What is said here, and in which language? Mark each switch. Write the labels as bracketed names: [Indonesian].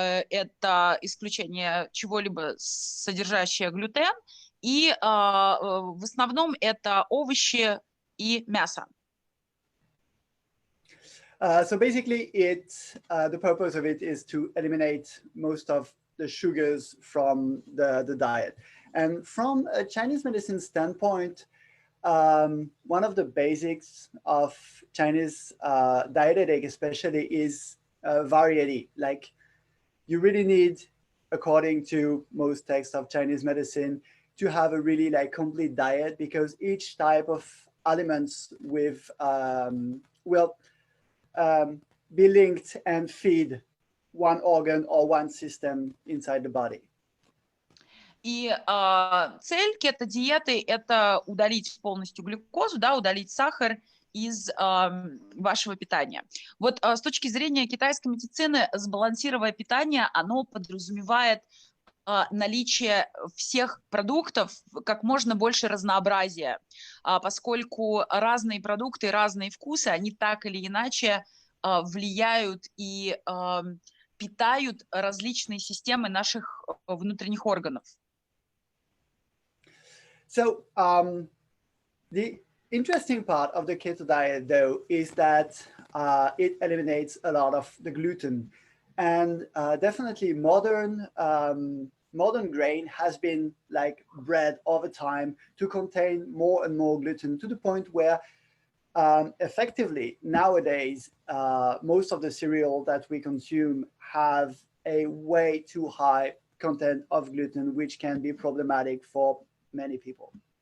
[Russian] Это исключение чего-либо, содержащее глютен. И в основном это овощи и мясо. [English] So basically, the purpose of it is to eliminate most of the sugars from the diet. And from a Chinese medicine standpoint, one of the basics of Chinese dietetic especially is variety. Like you really need, according to most texts of Chinese medicine, to have a really like complete diet, because each type of aliments with will be linked and feed one organ or one system inside the body. [Russian] И цель кетодиеты – это удалить полностью глюкозу, да, удалить сахар из вашего питания. Вот с точки зрения китайской медицины, сбалансированное питание, оно подразумевает наличие всех продуктов, как можно больше разнообразия, поскольку разные продукты, разные вкусы, они так или иначе влияют и питают различные системы наших внутренних органов. [English] So the interesting part of the keto diet, though, is that it eliminates a lot of the gluten. And definitely modern modern grain has been like bred over time to contain more and more gluten, to the point where effectively nowadays most of the cereal that we consume have a way too high content of gluten, which can be problematic for many people.